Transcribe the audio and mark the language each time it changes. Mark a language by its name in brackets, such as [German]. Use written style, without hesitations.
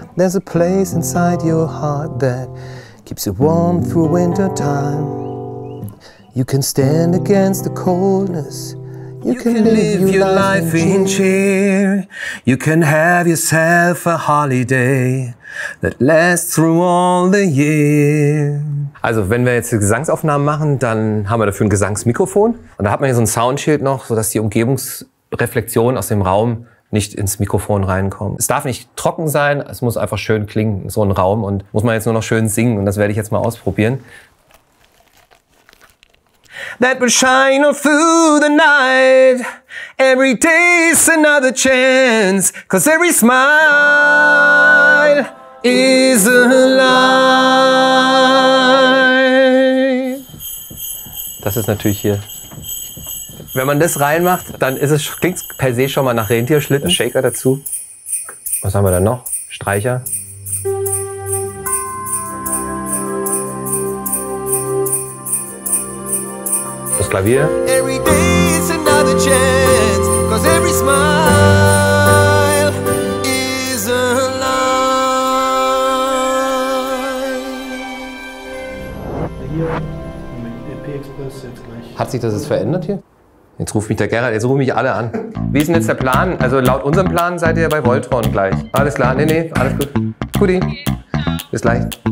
[English] There's a place inside your heart that keeps you warm through winter time. You can stand against the coldness. You can live your life in cheer. You can have yourself a holiday that lasts through all the year. [German] Also wenn wir jetzt Gesangsaufnahmen machen, dann haben wir dafür ein Gesangsmikrofon. Und da hat man hier so ein Soundschild noch, sodass die Umgebungsreflexion aus dem Raum nicht ins Mikrofon reinkommen. Es darf nicht trocken sein, es muss einfach schön klingen, so ein Raum. Und muss man jetzt nur noch schön singen und das werde ich jetzt mal ausprobieren. [English] that will shine all through the night. Every day's another chance, 'cause every smile is a lie. [German] Das ist natürlich hier. Wenn man das reinmacht, dann klingt es per se schon mal nach Rentierschlitten. Shaker dazu. Was haben wir dann noch? Streicher. Das Klavier. [English] Every day is another chance, 'cause every smile is a lie. [German] Hier mit EP Express jetzt gleich. Hat sich das jetzt verändert hier? Jetzt ruft mich der Gerhard, jetzt rufen mich alle an. Wie ist denn jetzt der Plan? Also laut unserem Plan seid ihr bei Voltron gleich. Alles klar? Nee, alles gut. Guti. Bis gleich.